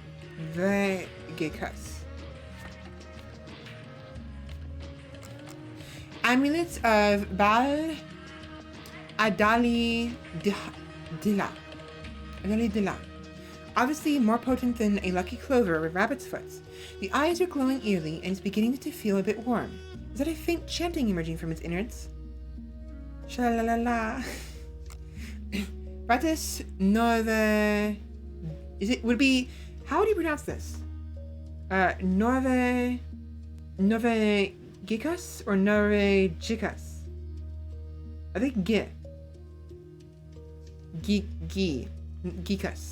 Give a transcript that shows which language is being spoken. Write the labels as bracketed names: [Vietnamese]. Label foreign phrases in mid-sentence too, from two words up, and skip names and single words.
[English] Amulets of Bal Adali Dila. Obviously more potent than a lucky clover with rabbit's foot. The eyes are glowing eerily and it's beginning to feel a bit warm. Is that a faint chanting emerging from its innards? Sha-la-la-la. Ratus Norve... would it be... How would you pronounce this? Norvegicus or Norvegicus? I think Geekus.